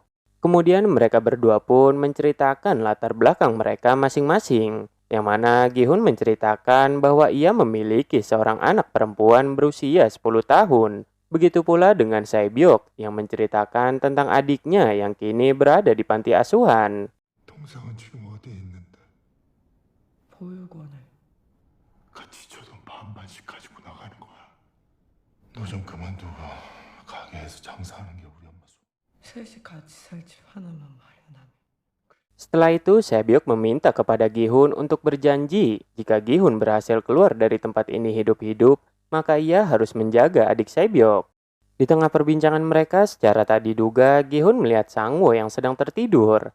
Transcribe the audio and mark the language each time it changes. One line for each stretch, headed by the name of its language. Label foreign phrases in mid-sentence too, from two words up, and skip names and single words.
Indonesian: Kemudian mereka berdua pun menceritakan latar belakang mereka masing-masing, yang mana Gihun menceritakan bahwa ia memiliki seorang anak perempuan berusia 10 tahun. Begitu pula dengan Sebyok yang menceritakan tentang adiknya yang kini berada di panti asuhan.
Korean: 동생은 지금 어디에 있는데? 보육원에. 같이 줘도 반반씩 가지고 나가는 거야. 너 좀 그만두고 가게에서 장사하는 게 우리 엄마 속. 셋이 같이 살 집 하나만 마련하면.
Indonesian: Setelah itu, Sebyok meminta kepada Gihun untuk berjanji jika Gihun berhasil keluar dari tempat ini hidup-hidup, maka ia harus menjaga adik Sebyok. Di tengah perbincangan mereka, secara tak diduga, Gihun melihat Sangwo yang sedang tertidur.